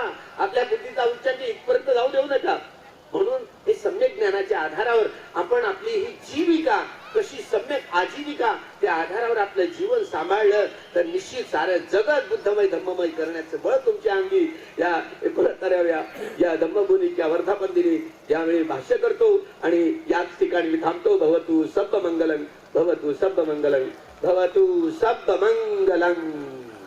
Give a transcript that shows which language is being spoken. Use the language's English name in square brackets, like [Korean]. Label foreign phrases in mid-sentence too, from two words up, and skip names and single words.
[Marathi] आपल्या बुद्धीचा उच्चांकी इथपर्यंत जाऊ देऊ नका. म्हणून हे सम्यक ज्ञानाच्या आधारावर आपण आपली ही जीविका कशी सम्यक आजीविका त्या आधारावर आपलं जीवन सांभाळलं तर निश्चित सारं जगत बुद्धमय धम्ममय करण्याचं बळ तुमच्या अंगी या 69व्या या धम्मभूमीच्या वर्धापन दिनी यावेळी भाष्य करतो. आणि याच ठिकाणी मी थांबतो. [Pali] भवतु सब्ब मंगलम, भवतु सब्ब मंगलम, भवतु सब्ब मंगलम.